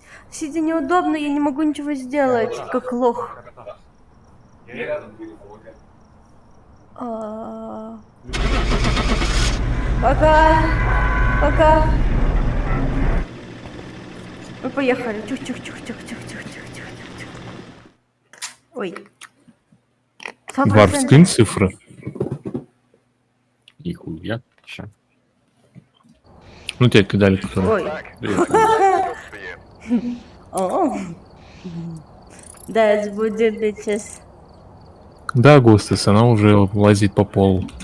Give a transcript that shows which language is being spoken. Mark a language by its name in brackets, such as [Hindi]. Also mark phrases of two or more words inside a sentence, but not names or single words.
[Russian] Сидя неудобно, я не могу ничего сделать, как лох. Я рядом буду помогать. А. Пока. Пока. Мы поехали. Тюх-тюх-тюх-тюх-тюх-тюх-тюх-тюх. Ой. Вар, скинь цифры. Нихуя. Ща. Ну, тебе кидали кто. Ой. О. [English] That's будет bitches. [Russian] Да, Густас, она уже лазит по полу.